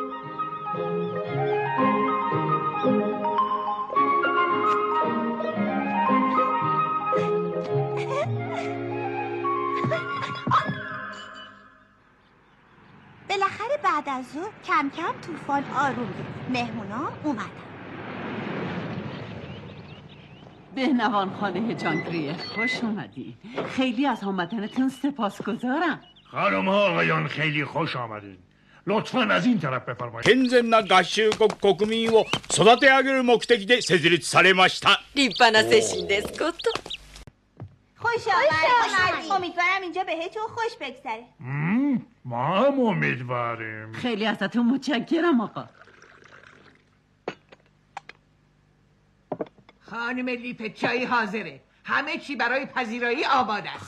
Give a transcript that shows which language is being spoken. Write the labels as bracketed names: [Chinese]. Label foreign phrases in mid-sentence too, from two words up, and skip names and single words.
[Persian] بالاخره بعد از ظهر کم کم طوفان آروم گرفت. مهمونام اومدن. بهنوان خانه جانگریه خوش اومدین. خیلی از آمدنتون سپاسگزارم. خانم ها آقایان خیلی خوش آمدین. لطفاً از این طرف بفرمایید. [Japanese] 健全な合衆国国民を育て上げる目的で設立されました。立派な精神ですこと。 [Persian] خوش آمد. امیدوارم اینجا بهتون خوش بگذره. ما هم امیدواریم. خیلی ازتون متشکرم آقا. خانم لیپت چای حاضره. همه چی برای پذیرایی آماده است.